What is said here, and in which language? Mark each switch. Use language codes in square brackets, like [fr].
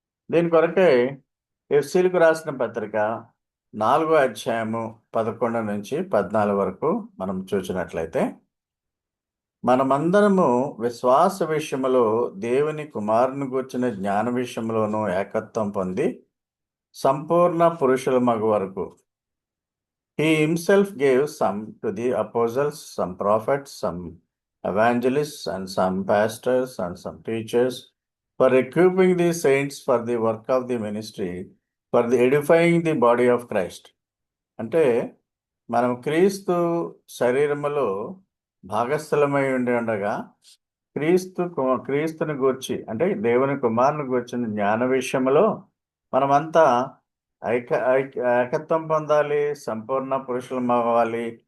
[te] దీని కొరకే ఎఫ్సీలకు రాసిన పత్రిక 4వ అధ్యాయము 11 నుంచి 14 వరకు మనం చూసినట్లయితే, మనమందరము విశ్వాస విషయములో దేవుని కుమారుని గూర్చిన జ్ఞాన విషయంలోనూ ఏకత్వం పొంది సంపూర్ణ పురుషుల మగు వరకు. [en] He himself gave some to the apostles, some prophets, some evangelists, and some pastors, and some teachers, for equipping the saints for the work of the ministry, for the edifying the body of Christ. [te] అంటే మనం క్రీస్తు శరీరములో భాగస్థలమై ఉండి ఉండగా, క్రీస్తుని గూర్చి అంటే దేవుని కుమారుని గూర్చిన జ్ఞాన విషయములో మనమంతా ఏకత్వం పొందాలి, సంపూర్ణ పురుషులం అవ్వాలి.